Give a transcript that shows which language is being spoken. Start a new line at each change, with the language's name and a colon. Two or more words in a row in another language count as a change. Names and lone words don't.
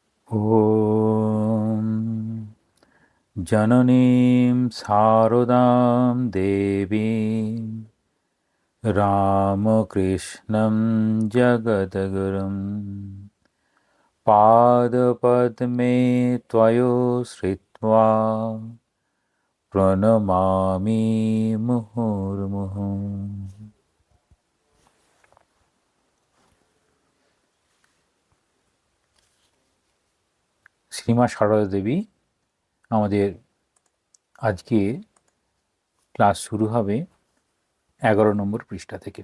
Sanskrit: ॐ जननीं शारदां देवीं रामकृष्णं जगद्गुरुं पादपद्मे त्वयोश्रित्वा प्रणमामि मुहुर्मुहुः।
Bangla: শ্রীমা সারদা দেবী আমাদের আজকে ক্লাস শুরু হবে 11 নম্বর পৃষ্ঠা থেকে।